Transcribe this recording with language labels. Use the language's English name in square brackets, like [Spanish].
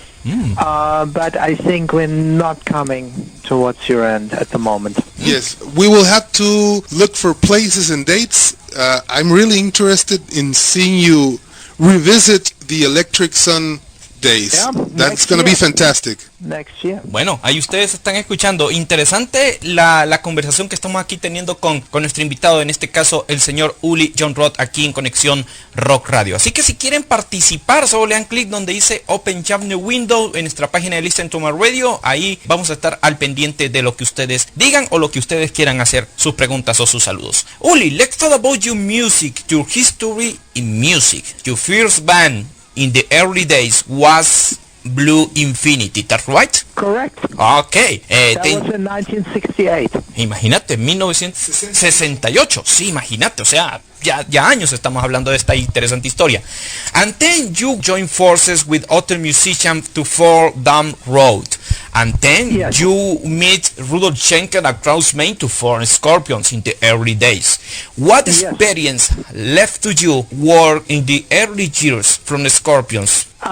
[English] But I think we're not coming towards your end at the moment. Yes, we will have to look for places and dates. I'm really interested in seeing you revisit the Electric Sun days. Yeah, That's going to be fantastic. Next year. [Spanish] Bueno, ahí ustedes están escuchando. Interesante la conversación que estamos aquí teniendo con nuestro invitado, en este caso el señor Uli Jon Roth, aquí en Conexión Rock Radio. Así que si quieren participar, solo le dan clic donde dice Open Jam New Window en nuestra página de Listen to My Radio. Ahí vamos a estar al pendiente de lo que ustedes digan o lo que ustedes quieran hacer, sus preguntas o sus saludos. [English] Uli, let's talk about your music, your history in music. Your first band in the early days was Blue Infinity, that's right? Correct. Okay. That was in 1968. [Spanish] Imagínate, 1968. Sí, imagínate, o sea, ya años estamos hablando de esta interesante historia. [English] And then you joined forces with other musicians to form Down Road. And then yes, you meet Rudolf Schenker across Maine to form Scorpions in the early days. What yes, experience left to you work in the early years from the Scorpions?